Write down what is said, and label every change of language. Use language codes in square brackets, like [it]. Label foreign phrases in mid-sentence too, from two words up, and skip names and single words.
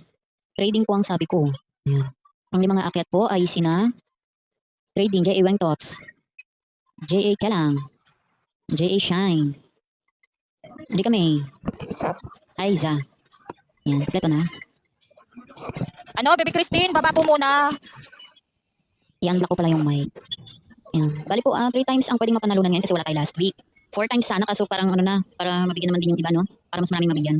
[tl] Trading po ang sabi ko. Ayan. Ang mga aakyat po ay sina Trading, J.A. Weng Tots, J.A. Kelang, J.A. Shine, Rika May, Aiza. Ayan, kompleto na. Ano, Baby Christine, baba po muna. I-unblock ko pala yung mic. Ayan. Bali po, 3 times ang pwedeng mapanalunan ngayon kasi wala tayo last week. 4 times sana kaso parang ano na, para mabigyan naman din yung iba, no? Para mas maraming mabigyan.